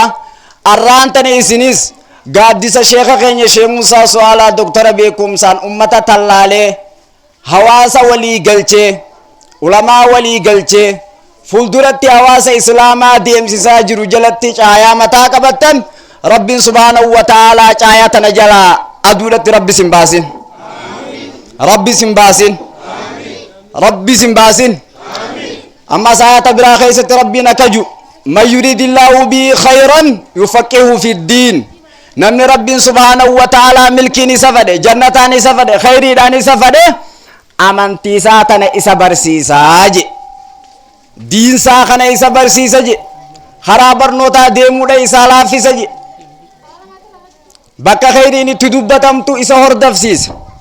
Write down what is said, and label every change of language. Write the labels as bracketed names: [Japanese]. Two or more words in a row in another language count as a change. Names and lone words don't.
[Oromo] Arraan tana isinis gaaddisa sheekha keenya Sheekh Musaa Su'aalaa doktara beekumsaan ummata tallaalee hawaasa walii galchee ulamaa walii galchee fulduratti hawaasa islaamaa deemsisaa jiru jalatti caayaa mataa qabattan rabbiin [Arabic] سبحانه وتعالى [Oromo] caayaa tana jalaa aduudhatti rabbis hin baasin, rabbis hin baasin, rabbis hin baasin. Amma saayata biraa keessatti rabbiin akkaju [Arabic] من يرد الله به خيرا يفقهه في الدين. [Oromo] Namni rabbiin [Arabic] سبحانه وتعالى [Oromo] milkiin isa fedhe, jannataan isa fedhe, khayriidhaan isa fedhe amantiisaa tana isa barsiisaa je, diinsaa kana isa barsiisa je, karaa barnootaa deemuudha isaa laaffisa je, bakka khayriin itti dubbatamtu isa hordofsiisa.